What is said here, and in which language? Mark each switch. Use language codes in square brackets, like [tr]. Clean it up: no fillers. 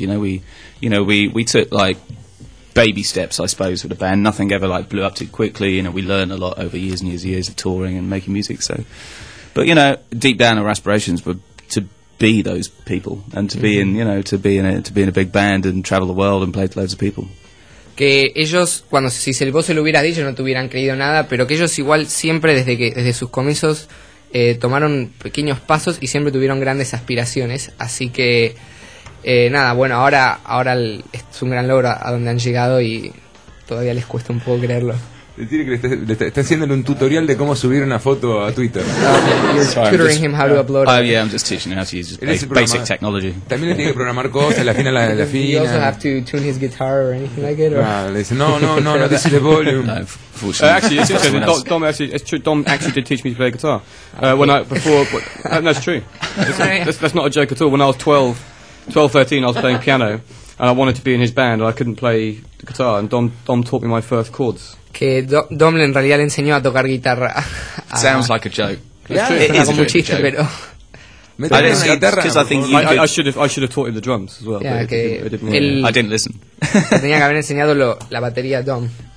[en] You know, we took, like, baby steps, I suppose, with the band. Nothing ever, like, blew up too quickly. You know, we learned a lot over years and years and years of touring and making music. So, but, you know, deep down our aspirations were to be those people and to mm-hmm. be in, you know, to be in a big band and travel the world and play to loads of people. [es] Que ellos, cuando si se vos se lo hubieras dicho, no te hubieran creído nada, pero que ellos igual siempre desde sus comienzos tomaron pequeños pasos y siempre tuvieron grandes aspiraciones. Así que, nada, bueno, ahora es un gran logro a donde han llegado y todavía les cuesta un poco creerlo. Decir que le está haciéndole un tutorial de cómo subir una foto a Twitter. [en] Tutoring him how to upload. Oh yeah, I'm just teaching him how to use basic technology. [es] También le tiene que programar cosas, la fina. [en] You also have to tune his guitar or anything like it. No, this is the volume. Tom actually did teach me to play guitar. That's true. That's not a joke at all. When I was 12, 13, I was playing piano. And I wanted to be in his band, and I couldn't play the guitar. And Dom taught me my first chords. [es] Que Dom en realidad le enseñó a tocar guitarra. [en] Sounds like a joke. Yeah, it is a joke. [es] Pero [en] I should have taught him the drums as well. I didn't listen. [es] Tenía que haber enseñado la batería a Dom.